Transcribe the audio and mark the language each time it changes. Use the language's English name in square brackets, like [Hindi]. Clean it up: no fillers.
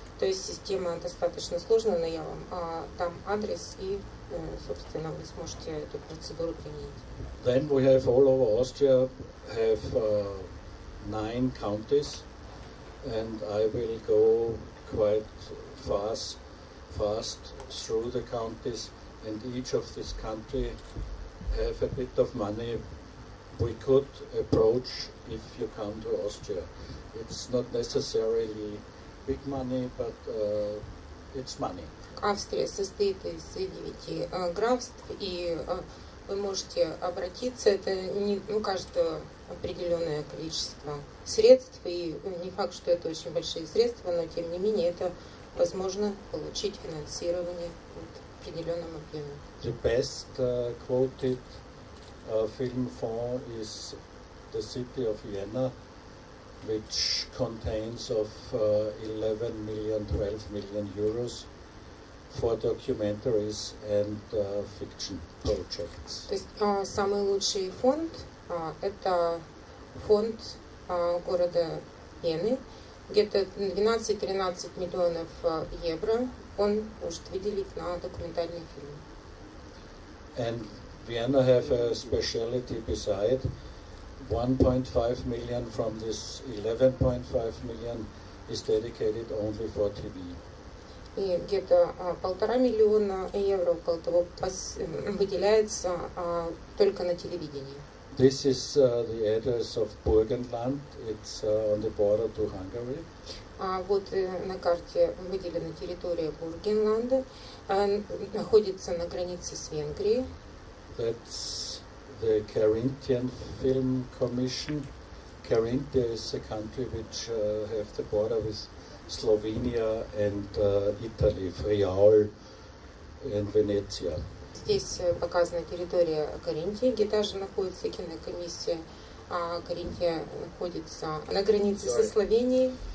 [Russian] То есть система достаточно сложная, но я вам дам адрес и, собственно, вы сможете эту процедуру применить. [English] Then we have all over Austria have 9 counties, and I will go quite fast through the counties, and each of this country have a bit of money we could approach if you come to Austria. It's not necessarily big money, but it's money. [Russian] Австрия состоит из 9 графств, и вы можете обратиться. Это не каждое определенное количество средств, и не факт, что это очень большие средства, но тем не менее это возможно получить финансирование в определенном объеме. [English] The best quoted film fund is the city of Vienna, which contains of 11 million, 12 million euros for documentaries and fiction projects. [Russian] То есть самый лучший фонд это фонд города Вены, где-то 12-13 миллионов евро он может выделить на документальный фильм. [English] And Vienna have a speciality beside. 1.5 million from this 11.5 million is dedicated only for TV. [Russian] И где-то 1,5 миллиона евро около того выделяется только на телевидении. [English] This is the address of Burgenland. It's on the border to Hungary. [Russian] Вот на карте выделена территория Бургенланда, находится на границе с Венгрией. [English] That's the Carinthian Film Commission. Carinthia is a country which have the border with Slovenia and Italy, Friaul and Venezia. [Russian] Здесь показана территория Каринтии, где также находится кинокомиссия. Каринтия находится на границе со Словенией.